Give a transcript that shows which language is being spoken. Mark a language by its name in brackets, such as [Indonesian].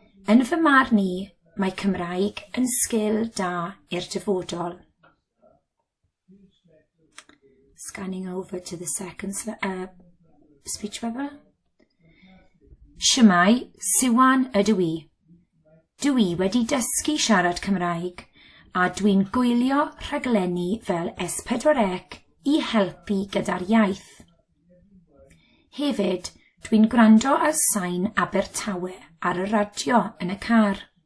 [Welsh] Yn fy marn I, mae Cymraeg yn sgil da i'r dyfodol. [English] Scanning over to the second speech bubble. [Welsh] Shwmae, Siwan ydw I. Dwi wedi dysgu siarad Cymraeg a dwi'n gwylio rhaglenni fel S4C I helpu gyda'r iaith. Hefyd, dwi'n gwrando ar sain Abertawe ar y radio yn y car.